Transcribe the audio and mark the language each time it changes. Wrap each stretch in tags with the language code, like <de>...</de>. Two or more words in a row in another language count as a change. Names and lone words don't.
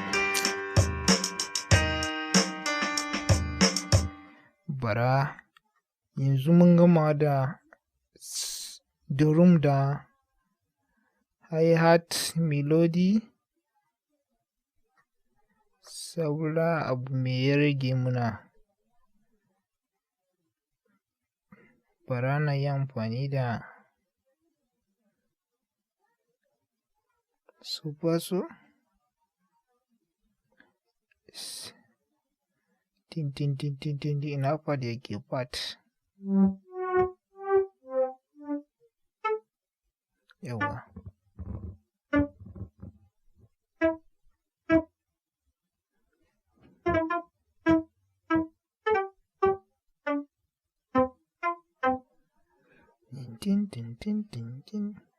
<ha>Bara yanzu mun gama da drum da</ha> <en>hi-hat melody.</en> <ha>Saura abu me ya rage muna. Bara na yi amfani da</ha> <en>super so. Tin tin tin tin tin</en> <ha>ina pad yake pad. Yawa. Tin tin tin tin tin.</ha>